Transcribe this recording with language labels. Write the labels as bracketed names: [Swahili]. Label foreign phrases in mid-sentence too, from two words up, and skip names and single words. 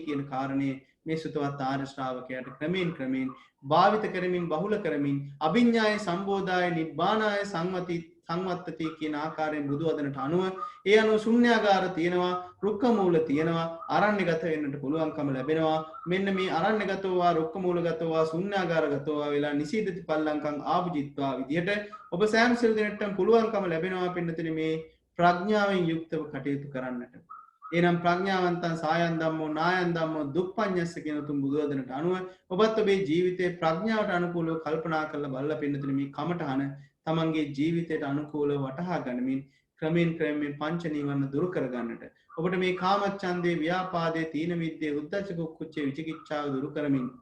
[Sinhala] කියන කාරණේ මේ සුතවත් ආර්ය ශ්‍රාවකයාට ක්‍රමෙන් භාවිත කරමින් බහුල කරමින් [Pali] අභිඥාය සම්බෝධාය නිබ්බානාය සංවත්තති [Sinhala] කියන ආකාරයෙන් බුදු වදනට අනුව ඒ අනුව ශුන්‍යාගාර තියෙනවා රුක්ක මූල තියෙනවා අරණ්‍යගත වෙන්නට පුළුවන්කම ලැබෙනවා මෙන්න මේ [Pali] අරණ්‍යගතෝවා රුක්ක මූලගතෝවා ශුන්‍යාගාරගතෝවා [Sinhala] වෙලා [Pali] නිසීදති පල්ලංකම් ආභුජිත්වා [Sinhala] විදියට ඔබ සෑම සිල් දිනටම පුළුවන්කම ලැබෙනවා පින්නතුනි මේ ප්‍රඥාවෙන් යුක්තව කටයුතු කරන්නට එනම් [Pali] ප්‍රඥාවන්තං සායන් ධම්මෝ නායන් ධම්මෝ දුප්පඤ්ඤස්ස [Sinhala] කියන උතුම් බුදු වදනට අනුව ඔබත් ඔබේ ජීවිතේ ප්‍රඥාවට අනුකූලව කල්පනා කරලා බලලා පින්නතුනි මේ කමඨහන තමන්ගේ ජීවිතයට අනුකූලව වටහා ගනිමින් ක්‍රමෙන් පංච නීවරණ දුරු කර ගන්නට ඔබට මේ [Pali] කාමච්ඡන්දේ ව්‍යාපාදේ තීන මිද්දේ උද්ධච්ච කුච්චේ [Sinhala] විචිකිච්ඡාව දුරු කරමින්